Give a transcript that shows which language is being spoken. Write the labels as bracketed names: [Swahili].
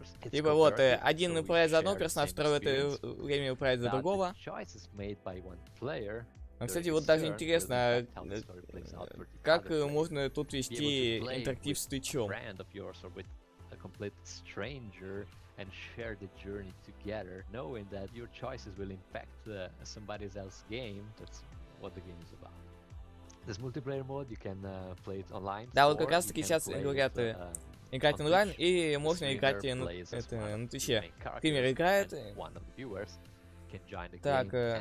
[Russian] Типа вот, один управляет за одного персонажа, второй в это время управляет за другого. А, кстати, вот даже интересно, как можно тут вести интерактив с Твичом. [English] And share the journey together, knowing that your choices will impact somebody else's game. That's what the game is about. This multiplayer mode, you can play it online. [Russian] Да, вот как раз таки сейчас говорят играть онлайн, и можно играть на Твиче. Стример играет. Так.